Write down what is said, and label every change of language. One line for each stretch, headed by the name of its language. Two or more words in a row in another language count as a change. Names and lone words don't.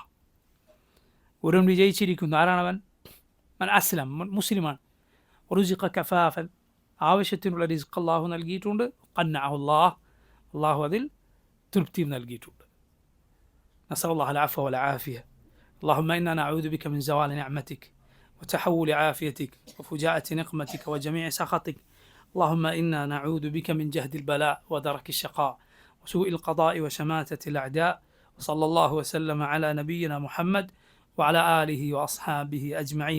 Malayalam: ഒരുവൻ വിജയിച്ചിരിക്കുന്നു. ആരാണവൻ?
Arabic: من أسلم,
Malayalam: മുസ്ലിമാണ്.
Arabic: ورزق كفافا,
Malayalam: ആവശ്യത്തിനുള്ള റിസ്ക് അള്ളാഹു നൽകിയിട്ടുണ്ട്.
Arabic: قنعه الله,
Malayalam: അള്ളാഹു അതിൽ തൃപ്തിയും നൽകിയിട്ടുണ്ട്.
Arabic: نسأل الله العفو والعافية. اللهم إنا نعوذ بك من زوال نعمتك وتحول عافيتك وفجاءة نقمتك وجميع سخطك. اللهم إنا نعوذ بك من جهد البلاء ودرك الشقاء وسوء القضاء وشماتة الأعداء. وصلى الله وسلم على نبينا محمد وعلى آله وأصحابه أجمعين.